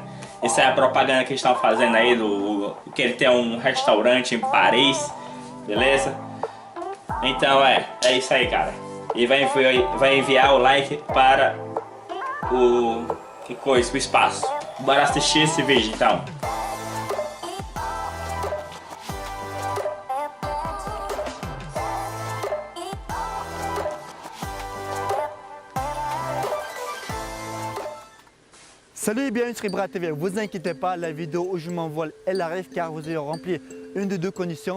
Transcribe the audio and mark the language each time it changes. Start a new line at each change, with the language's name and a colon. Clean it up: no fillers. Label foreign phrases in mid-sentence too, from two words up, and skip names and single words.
Portuguese: Isso é a propaganda que estão fazendo aí que ele tem um restaurante em Paris, beleza? Então é isso aí, cara. E vai enviar o like para o espaço. Bora assistir esse vídeo então.
French: Salut et bienvenue sur Ibra TV. Vous inquiétez pas, la vidéo où je m'envole, elle arrive car vous avez rempli une des deux conditions.